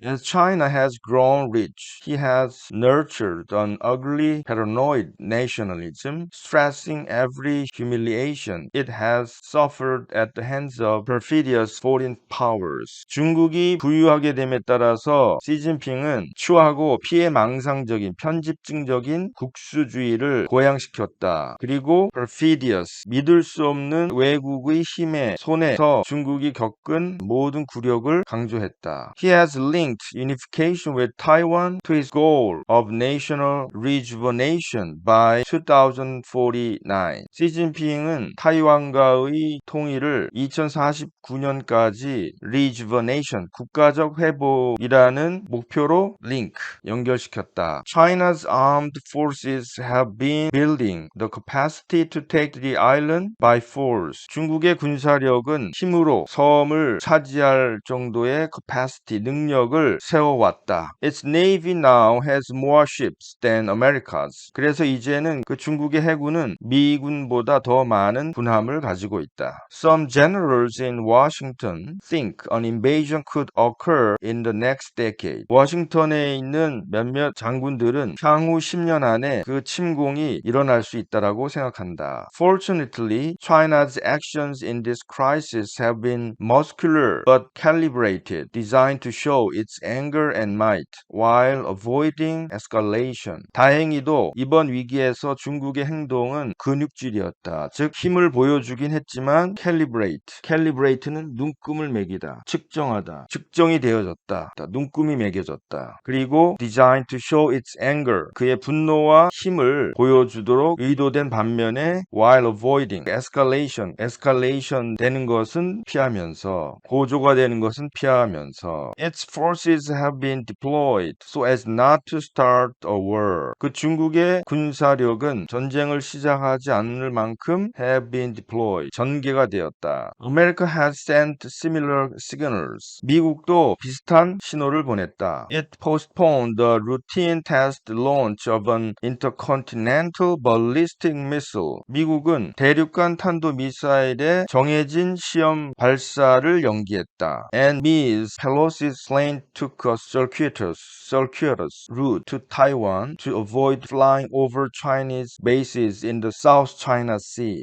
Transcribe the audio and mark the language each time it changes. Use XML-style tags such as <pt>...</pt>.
<en>As China has grown rich, he has nurtured an ugly paranoid nationalism, stressing every humiliation it has suffered at the hands of perfidious foreign powers.</en> <ko>중국이 부유하게 됨에 따라서 시진핑은 추하고 피해망상적인 편집증적인 국수주의를 고양시켰다. 그리고 perfidious, 믿을 수 없는 외국의 힘의 손에서 중국이 겪은 모든 굴욕을 강조했다.</ko> <en>He has linked unification with Taiwan to his goal of national rejuvenation by 2049.</en> <ko>시진핑은 타이완과의 통일을 2049년까지 rejuvenation, 국가적 회복이라는 목표로 연결시켰다.</ko> <en>China's armed forces have been building the capacity to take the island by force.</en> <ko>중국의 군사력은 힘으로 섬을 차지할 정도의 capacity, 능력을 세워왔다.</ko> <en>Its navy now has more ships than America's.</en> <ko>그래서 이제는 그 중국의 해군은 미군보다 더 많은 군함을 가지고 있다.</ko> <en>Some generals in Washington think an invasion could occur in the next decade.</en> <ko>워싱턴에 있는 몇몇 장군들은 향후 10년 안에 그 침공이 일어날 수 있다라고 생각한다.</ko> <en>Fortunately, China's actions in this crisis have been muscular but calibrated, designed to show its anger and might while avoiding escalation.</en> <ko>다행히도 이번 위기에서 중국의 행동은 근육질이었다. 즉 힘을 보여주긴 했지만 calibrate는 눈금을 매기다, 측정하다, 측정이 되어졌다, 눈금이 매겨졌다. 그리고</ko> <en>designed to show its anger,</en> <ko>그의 분노와 힘을 보여주도록 의도된 반면에</ko> <en>while avoiding escalation</en> <ko>되는 것은 피하면서, 고조가 되는 것은 피하면서</ko> <en>its forces have been deployed so as not to start a war.</en> <ko>그 중국의 군사력은 전쟁을 시작하지 않을 만큼</ko> <en>have been deployed,</en> <ko>전개가 되었다.</ko> <en>America has sent similar signals.</en> <ko>미국도 비슷한 신호를 보냈다.</ko> <en>It postponed the routine test launch of an intercontinental ballistic missile.</en> <ko>미국은 대륙간 탄도 미사일의 정해진 시험 발사를 연기했다.</ko> <en>And Ms. Pelosi's plane took a circuitous route to Taiwan to avoid flying over Chinese bases in the South China Sea.</en>